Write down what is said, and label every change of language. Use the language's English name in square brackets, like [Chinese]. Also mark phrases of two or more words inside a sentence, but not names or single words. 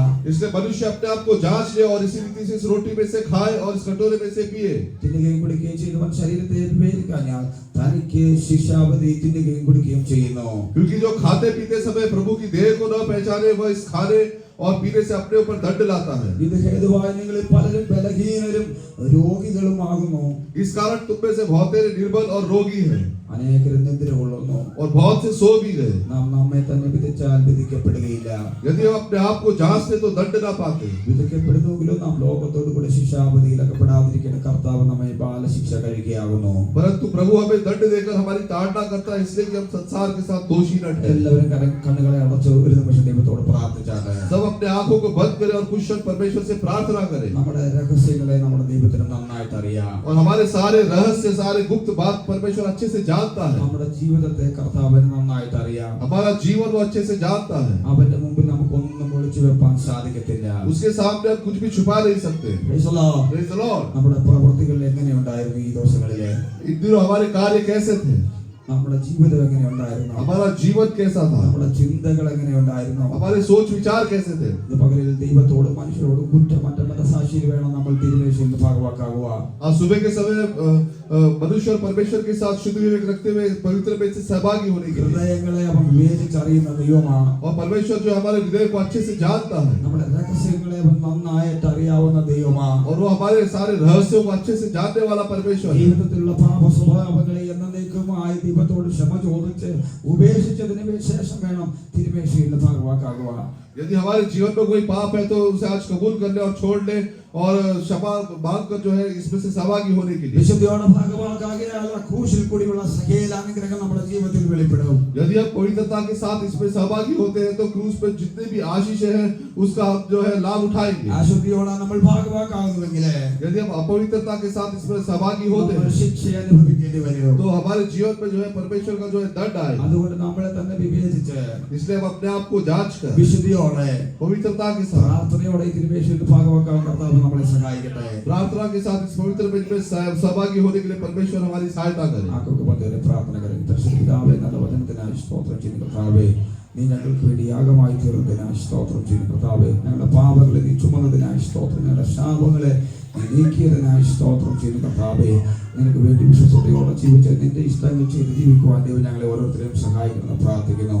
[Hindi] इसलिए मनुष्य अपने आप को जांच ले और इसी रीति से इस रोटी में से खाए और इस कटोरे में से पिए. [Malayalam] തിന്നുകയും കുടിക്കുകയും ചെയ്യുന്നവൻ ശരീരത്തെ വിവേചിക്കാഞ്ഞാൽ തനിക്ക് ശിക്ഷാവിധി തിന്നുകയും കുടിക്കുകയും ചെയ്യുന്നു. [Hindi] क्योंकि जो खाते पीते समय प्रभु की देह को न पहचाने वह इस खाने और पीने से अपने ऊपर दंड लाता है. [Malayalam] ഇത് ഹേതുവായി നിങ്ങളിൽ പലരും ബലഹീനരും രോഗികളും ആകുന്നു. [Hindi] इस कारण तुम में से बहुत तेरे निर्बल और रोगी हैं [Malayalam] അനേകരും നിദ്ര കൊള്ളുന്നു. [Hindi] और बहुत से सो भी गए. [Malayalam] നാം നമ്മെ തന്നെ വിധിച്ചാൽ വിധിക്കപ്പെടുകയില്ല. [Hindi] यदि हम अपने आप को जांचते तो दंड ना पाते. [Malayalam] വിധിക്കപ്പെടുന്നെങ്കിലും നാം ലോകത്തോട് കൂടെ ശിക്ഷാവിധിയിൽ അകപ്പെടാതിരിക്കുന്ന കർത്താവ് നമ്മെ ബാലശിക്ഷ കഴിക്കുകയാകുന്നു. [Hindi] परंतु प्रभु हमें दंड देकर हमारी ताड़ना करता है इसलिए कि हम संसार के साथ दोषी न ठहरे. [Malayalam] എല്ലാവരും കണ്ണുകളെ അടച്ച് ഒരു നിമിഷം ദൈവത്തോട് പ്രാർത്ഥിച്ചാണ്. [Hindi] सब अपने आंखों को बंद करें और कुछ क्षण परमेश्वर से प्रार्थना करें. [Malayalam] നമ്മുടെ രഹസ്യങ്ങളെ നമ്മുടെ ദൈവത്തിന് നന്നായിട്ട് അറിയാം. [Hindi] और हमारे सारे रहस्य सारे गुप्त बात परमेश्वर अच्छे से जानता है. [Malayalam] നമ്മുടെ ജീവിതത്തെ കർത്താവിന് നന്നായിട്ട് അറിയാം. [Hindi] हमारा जीवन वो अच्छे से जानता है. [Malayalam] അവന്റെ മുമ്പിൽ നമുക്കൊന്നും ഒളിച്ചു വെപ്പാൻ സാധിക്കത്തില്ല. [Hindi] उसके सामने हम कुछ भी छुपा नहीं सकते. [English] Praise the Lord. Praise the Lord. [Malayalam] നമ്മുടെ പ്രവൃത്തികൾ എങ്ങനെയുണ്ടായിരുന്നു ഈ ദിവസങ്ങളിലെ? [Hindi] इन दिनों हमारे कार्य कैसे थे? [Malayalam] നമ്മുടെ ജീവിതം എങ്ങനെയുണ്ടായിരുന്നു? [Hindi] हमारा जीवन कैसा था? [Malayalam] നമ്മുടെ ചിന്തകൾ എങ്ങനെയുണ്ടായിരുന്നു? [Hindi] हमारे सोच विचार कैसे थे? [Malayalam] ഇത് പകലിൽ ദൈവത്തോടും മനുഷ്യരോടും കുറ്റമറ്റ മനസാക്ഷിയിൽ വേണം നമ്മൾ തിരുമേശയിൽ ഭാഗവാക്കാകുക. [Hindi] आज सुबह के समय मनुष्य और परमेश्वर के साथ शुद्ध विवेक रखते हुए पवित्र में से सहभागी होने के लिए. [Malayalam] ഹൃദയങ്ങളെ അവൻ വിവേചിച്ചറിയുന്ന ദൈവമാണ്. [Hindi] और परमेश्वर जो हमारे हृदय को अच्छे से जानता है [Malayalam] നമ്മുടെ രഹസ്യങ്ങളെ അവൻ നന്നായിട്ട് അറിയാവുന്ന ദൈവമാണ്. [Hindi] और वो हमारे सारे रहस्यों को अच्छे से जानने वाला परमेश्वर है. [Malayalam] ജീവിതത്തിലുള്ള പാപ സ്വഭാവങ്ങളെ എന്നേക്കുമായി ദൈവത്തോട് ക്ഷമ ചോദിച്ച് ഉപേക്ഷിച്ചതിന് ശേഷം വേണം തിരുമേശയിൽ ഭാഗവാക്കാകുക. [Hindi] यदि हमारे जीवन में कोई पाप है तो उसे आज कबूल कर ले और छोड़ ले और क्षमा मांग कर जो है इसमें से सहभागी होने के लिए. [Malayalam] വിശുദ്ധിയോടെ ഭാഗവാക്കാകിയാൽ ക്രൂശിൽ കൂടിയുള്ള സകല അനുഗ്രഹം നമ്മുടെ ജീവിതത്തിൽ വെളിപ്പെടും. [Hindi] यदि हम पवित्रता के साथ इसमें सहभागी होते हैं तो क्रूस पे जितने भी आशीष है उसका हम जो है लाभ उठाएंगे. [Malayalam] അശുദ്ധിയോടെ നമ്മൾ ഭാഗവാക്കാകുന്നുവെങ്കിൽ [Hindi] यदि हम अपवित्रता के साथ इसमें सहभागी होते [Malayalam] നമ്മൾ [Hindi] हैं [Malayalam] ശിക്ഷ അനുഭവിക്കേണ്ടി വരും. [Hindi] तो हमारे जीवन में जो है परमेश्वर का जो है दंड आए. [Malayalam] അതുകൊണ്ട് നമ്മളെ തന്നെ വിവേചിച്ച് [Hindi] इसलिए हम अपने आप को जांच कर [Malayalam] വിശുദ്ധിയോടെ [Hindi] पवित्रता के साथ [Malayalam] പ്രാർത്ഥനയോടെ ഈ തിരുമേശയിൽ ഭാഗവാക്കാൻ കർത്താവ് നമ്മളെ സഹായിക്കട്ടെ. [Hindi] प्रार्थना के साथ इस पवित्र में सहभागी होने के लिए परमेश्वर हमारी सहायता करे. [Malayalam] ആക്കൊക്കെ പന്തേരെ പ്രാർത്ഥന കരയും. പരിശുദ്ധാവേ, നല്ല വചനത്തിനായി സ്തോത്രം ചെയ്യുന്ന കർത്താവേ, നീ ഞങ്ങൾക്ക് വേണ്ടി യാഗമായി തീർന്നതിനായി സ്തോത്രം ചെയ്യുന്ന കർത്താവേ, ഞങ്ങളുടെ പാപങ്ങളെ നീ ചുമന്നതിനായി സ്തോത്രം, ഞങ്ങളുടെ ശാപങ്ങളെ നീ നീക്കിയതിനായി സ്തോത്രം ചെയ്യുന്ന കർത്താവേ, നിനക്ക് വേണ്ടി വിശ്വസതയോടെ ജീവിച്ച് നിന്റെ ഇഷ്ടങ്ങൾ ചെയ്ത് ജീവിക്കുവാൻ ദൈവം ഞങ്ങളെ ഓരോരുത്തരെയും സഹായിക്കണമെന്ന് പ്രാർത്ഥിക്കുന്നു.